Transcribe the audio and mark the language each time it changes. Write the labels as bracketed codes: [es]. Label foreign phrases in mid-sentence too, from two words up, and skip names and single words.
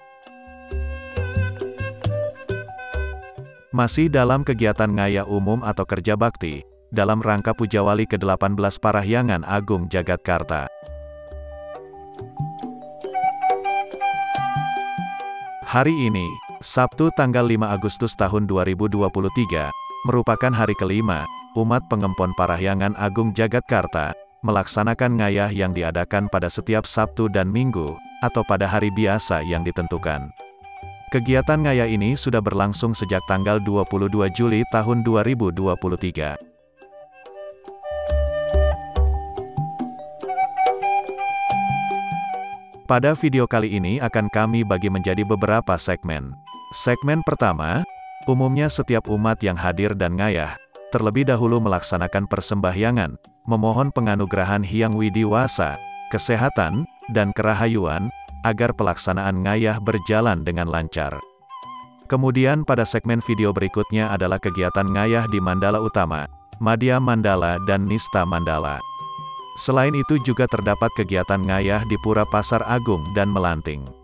[id] Masih dalam kegiatan ngayah umum atau kerja bakti, dalam rangka Pujawali ke-18 Parahyangan Agung Jagatkarta. Hari ini, Sabtu tanggal 5 Agustus tahun 2023, merupakan hari kelima, umat pengempon Parahyangan Agung Jagatkarta, melaksanakan ngayah yang diadakan pada setiap Sabtu dan Minggu, atau pada hari biasa yang ditentukan. Kegiatan ngayah ini sudah berlangsung sejak tanggal 22 Juli tahun 2023. Pada video kali ini akan kami bagi menjadi beberapa segmen. Segmen pertama, umumnya setiap umat yang hadir dan ngayah, terlebih dahulu melaksanakan persembahyangan, memohon penganugerahan Hyang Widiwasa, kesehatan, dan kerahayuan, agar pelaksanaan ngayah berjalan dengan lancar. Kemudian pada segmen video berikutnya adalah kegiatan ngayah di Mandala Utama, Madya Mandala dan Nista Mandala. Selain itu juga terdapat kegiatan ngayah di Pura Pasar Agung dan Melanting.